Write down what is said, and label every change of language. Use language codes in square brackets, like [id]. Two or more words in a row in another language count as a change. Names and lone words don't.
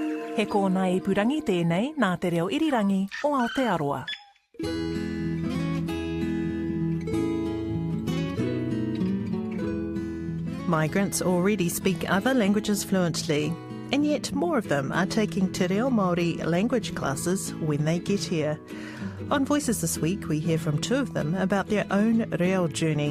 [mi] He kōna ipurangi tēnei nā te reo irirangi o Aotearoa. [en] Migrants already speak other languages fluently, and yet more of them are taking Te Reo Māori language classes when they get here. On Voices this week, we hear from two of them about their own reo journey.